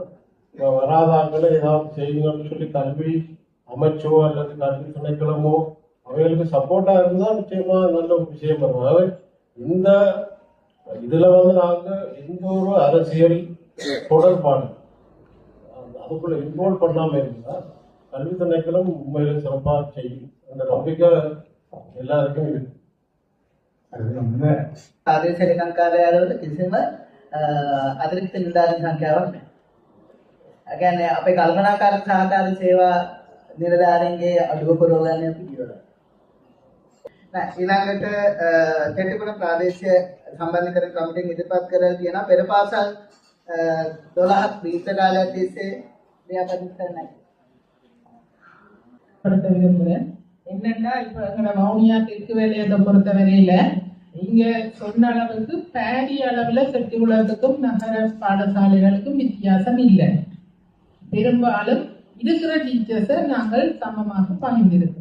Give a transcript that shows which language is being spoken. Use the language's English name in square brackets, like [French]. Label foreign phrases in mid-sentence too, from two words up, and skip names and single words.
[Tamil] வராதாங்களை ஏதாவது செய்யுங்கன்னு சொல்லி கல்வி அமைச்சோ அல்லது கல்வி திணைக்களமோ அவைகளுக்கு சப்போர்ட்டா இருந்தா நிச்சயமா நல்ல விஷயம் வரும். இந்த இதுல வந்து நாங்க எந்த ஒரு அரசியல் தொடர்பான அதுக்குள்ள இன்வால்வ் பண்ணாம இருந்தா கல்வி திணைக்களம் உண்மையில சிறப்பா செய்யும். அந்த நம்பிக்கை எல்லாருக்கும் இருக்கு. [Sinhala] ආදේශ ලේකම්කාරයාලවල කිසිම අතිරික්ත නිලධාරීන් සංඛ්‍යාවක් නැහැ. ඒ කියන්නේ අපේ කල්පනාකාරක සහකාර සේවා නිලධාරීන්ගේ අඩුව පුරවගන්න අපි කියනවා. ඊළඟට කෙටිපුර ප්‍රාදේශීය සම්බන්ධීකරණ කමිටුවෙන් ඉදිරිපත් කරලා තියෙනවා පෙර පාසල් 12ක් දීර්ඝ කාලයක් තිස්සේ ව්‍යාපෘති කරන්නයි. [Tamil] விரும்புகிறேன். என்னன்னா இப்ப எங்களோட வவுனியா தெற்கு வேலையத்தை பொறுத்த வரையில இங்க சொன்ன அளவுக்கு பாரிய அளவுல செட்டிகுளத்துக்கும் நகர பாடசாலைகளுக்கும் வித்தியாசம் இல்லை. பெரும்பாலும் இருக்கிற டீச்சர்ஸை நாங்கள் சமமாக பகிர்ந்திருக்கிறோம்.